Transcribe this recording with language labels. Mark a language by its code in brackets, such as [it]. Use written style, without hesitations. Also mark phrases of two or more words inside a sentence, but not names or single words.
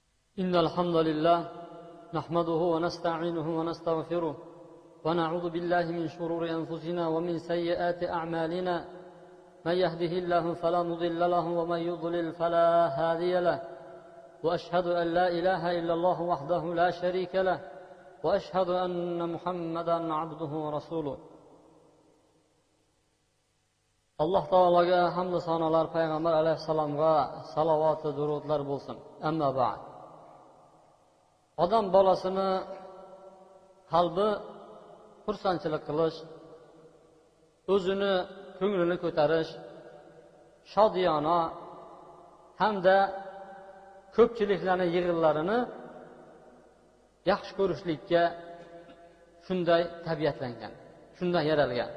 [ar] إن الحمد لله نحمده ونستعينه ونستغفره ونعوذ بالله من شرور أنفسنا ومن سيئات أعمالنا من يهده الله فلا مضل له ومن يضلل فلا هادي له وأشهد أن لا إله إلا الله وحده لا شريك له وأشهد أن محمدا عبده ورسوله [uz] Allah Taalaga hamd sanolar payg'ambar alayhissalomga salovat va durudlar bo'lsin. [ar] أما بعد. [uz] Odam bolasini qalbi xursandchilik qilish, o'zini ko'nglini ko'tarish, shodiyona hamda ko'pchiliklarning yig'inlarini yaxshi ko'rishlikka shunday tabiatlangan, shunday yaralgan.